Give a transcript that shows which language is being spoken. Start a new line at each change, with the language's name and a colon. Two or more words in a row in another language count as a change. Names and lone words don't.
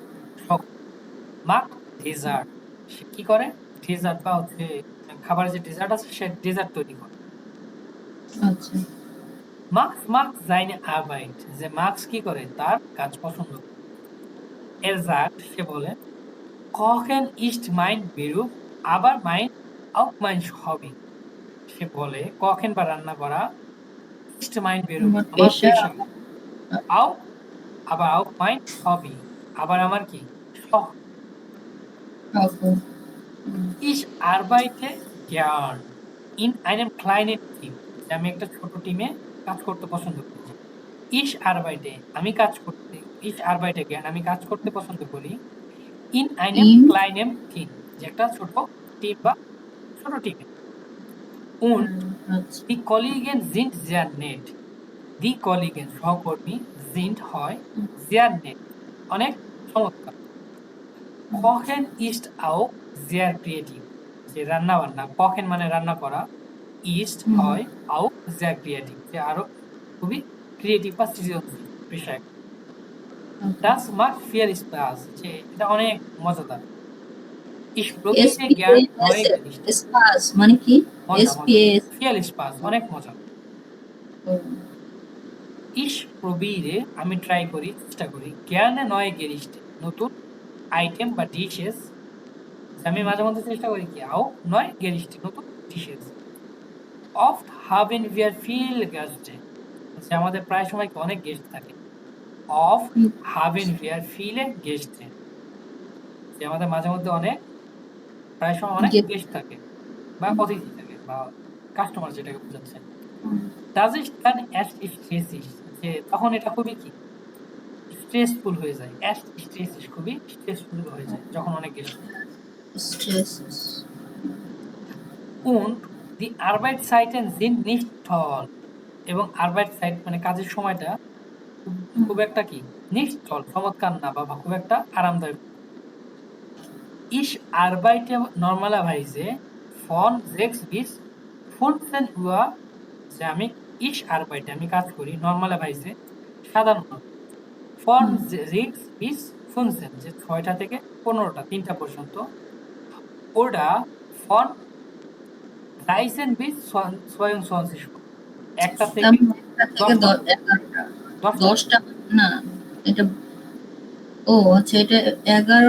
Bangla: মাক ডেজার্ট, সে কি করে? ডেজার্ট বা হচ্ছে খাবারের যে ডেজার্ট আছে সে ডেজার্ট তৈরি করে। আচ্ছা।
German: মার্কস মার্কস seine Arbeit,
Bangla: যে মার্কস কি করে? তার কাজ পছন্দ করে।
German: Er sagt,
Bangla: সে বলে,
German: Kochen ist mein Beruf, aber auch mein Hobby।
Bangla: সে বলে Kochen বা রান্না করা
German: ist mein Beruf,
Bangla: আমার আমার পেশা।
German: পেশা। auch, আবার auch mein Hobby,
Bangla: আবার আমার কি? শখ। সহকর্মী।
German: Ich arbeite gern in einem kleinen Team,
Bangla: যে আমি একটা ছোট টিমে কাজ করতে পছন্দ করি।
German: Ich arbeite,
Bangla: আমি কাজ করতে,
German: ich arbeite gern,
Bangla: আমি কাজ করতে পছন্দ করি।
German: in einem In kleinen Team,
Bangla: যে একটা ছোট টিম বা ছোট টিমে।
German: und
Bangla: আচ্ছা।
German: die Kollegen sind sehr nett, die Kollegen সহকর্মী, sind হয়, sehr nett
Bangla: অনেক চমৎকার।
German: Kochen ist auch sehr creative,
Bangla: যে রান্না বান্না, Kochen মানে রান্না করা,
German: ist হয় auch sehr creative,
Bangla: যে আরো খুবই ক্রিয়েটিভ বা সৃজনশীল বিষয়।
German: Das macht viel Spaß,
Bangla: যে এটা অনেক মজাদার।
German: Ich probiere gern neue Gerichte,
Bangla: স্পাস মানে কি? মজা মজা, এসপিএস।
German: viel Spaß
Bangla: অনেক মজা।
German: Ich probiere,
Bangla: আমি ট্রাই করি, চেষ্টা করি,
German: gerne neue Gerichte,
Bangla: নতুন আইটেম বা ডিশেস, আমি মাঝে মধ্যে চেষ্টা করি কি?
German: auch neue Gerichte,
Bangla: নতুন ডিশেস। Oft haben wir viel Gäste, যে আমাদের প্রায় সময় অনেক গেস্ট থাকে।
German: Oft haben wir viele Gäste,
Bangla: যে আমাদের মাঝে মধ্যে অনেক, প্রায় সময় অনেক গেস্ট থাকে বা অতিথি থাকে বা কাস্টমার, যেটাকে বোঝাচ্ছে।
German: Das ist dann erst stressig,
Bangla: যে তখন এটা খুবই কি? স্ট্রেসফুল হয়ে যায়।
German: erst stressig,
Bangla: খুবই স্ট্রেসফুল হয়ে যায় যখন অনেক গেস্ট থাকে। স্ট্রেস।
German: Und die Arbeitszeiten sind nicht toll,
Bangla: এবং Arbeitszeit মানে কাজের সময়টা খুব একটা কি?
German: nicht toll,
Bangla: চমৎকার না বা খুব একটা আরামদায়ক।
German: Ich arbeite normalerweise von 6 bis 15 Uhr,
Bangla: যে আমি
German: ich arbeite,
Bangla: আমি কাজ করি normalerweise সাধারণত
German: von 6 bis 15,
Bangla: যে 6টা থেকে 15টা, 3টা পর্যন্ত।
German: Oder von 13 bis 22 Uhr,
Bangla: একটা থেকে একটা থেকে 10টা, 10টা, 10টা না, এটা ও আচ্ছা, এটা 11